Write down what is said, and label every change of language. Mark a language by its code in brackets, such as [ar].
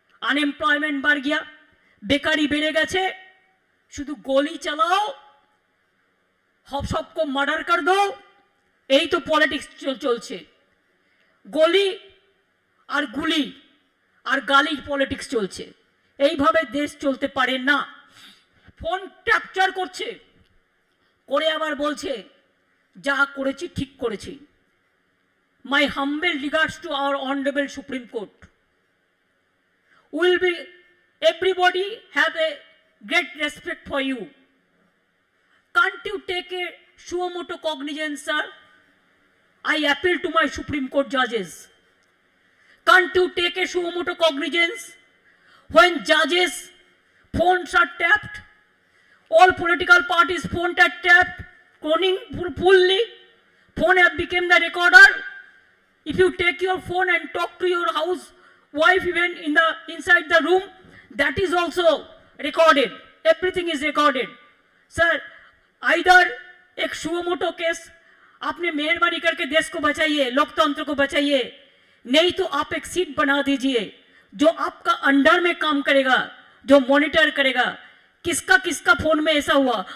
[hi] Unemployment बढ़ गया, बेकारी बेड़े गेছে, [bn] শুধু [hi] गोली चलाओ, सबको मर्डर कर दो, यही तो पॉलिटिक्स चलছে। गोली और गुली और गालिर पॉलिटिक्स चलছে। [bn] এইভাবে দেশ চলতে পারে না। ফোন ক্যাপচার করছে, করে আবার বলছে যা করেছি ঠিক করেছি। [en] My humble regards to our honourable supreme court. Will be everybody have a great respect for you. Can't you take a suo motu cognizance sir? I appeal to my Supreme Court judges. Can't you take a sumoto cognizance when judges' phones are tapped? All political parties' phones are tapped, cloning fully. Phone have become the recorder. If you take your phone and talk to your house wife even inside the room, that is also recorded. Everything is recorded. Sir, either [hi] एक suo motu case आपने मेहरबानी करके देश को बचाइए, लोकतंत्र को बचाइए, नहीं तो आप एक सीट बना दीजिए जो आपका अंडर में काम करेगा, जो मॉनिटर करेगा किसका किसका फोन में ऐसा हुआ।